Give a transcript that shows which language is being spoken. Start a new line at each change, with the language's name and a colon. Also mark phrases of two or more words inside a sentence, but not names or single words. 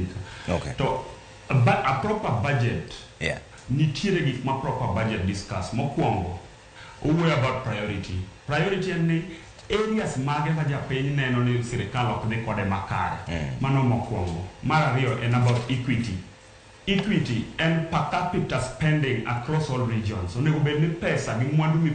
Luo (Kenya and Tanzania): To
English: a proper budget
Luo (Kenya and Tanzania): nitiere gik ma
English: proper budget discuss.
Luo (Kenya and Tanzania): Mokwongo owuoyo
English: about priority
Luo (Kenya and Tanzania): en ni areas mage ma japiny neno ni sirikal ok dhi kode makare. Mano mokwongo. Mar ariyo en
English: about equity and per capita spending across all regions.
Luo (Kenya and Tanzania): Onego bed ni pesa gi mwandu